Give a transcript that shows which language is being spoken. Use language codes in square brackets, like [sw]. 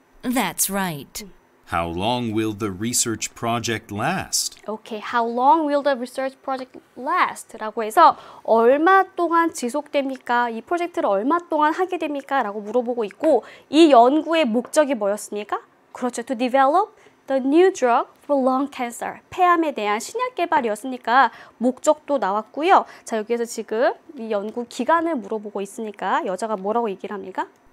[en] That's right. How long will the research project last? Okay, how long will the research project last? [ko] 라고 해서 얼마 동안 지속됩니까? 이 프로젝트를 얼마 동안 하게 됩니까? 라고 물어보고 있고 이 연구의 목적이 뭐였습니까? 그렇죠. [en] To develop the new drug for lung cancer. [ko] 폐암에 대한 신약 개발이었으니까 목적도 나왔고요. 자, 여기에서 지금 이 연구 기간을 물어보고 있으니까 여자가 뭐라고 얘기를 합니까?